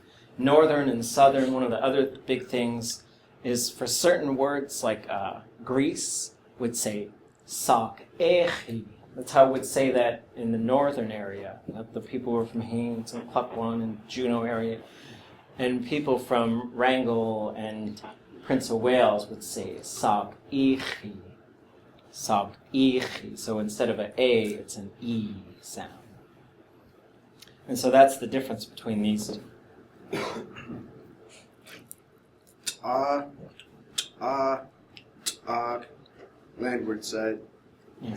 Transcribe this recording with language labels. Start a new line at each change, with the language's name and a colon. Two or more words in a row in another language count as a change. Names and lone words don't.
English: Northern and southern, one of the other big things is for certain words like Greece would say
Tlingit: sak echi.
English: That's how we'd say that in the northern area. The people who are from Haines and Klukwan and Juneau area. And people from Wrangell and Prince of Wales would say
Tlingit: sak echi. Sak echi.
English: So instead of an A, it's an E sound. And so that's the difference between these two. Landward side. Yeah.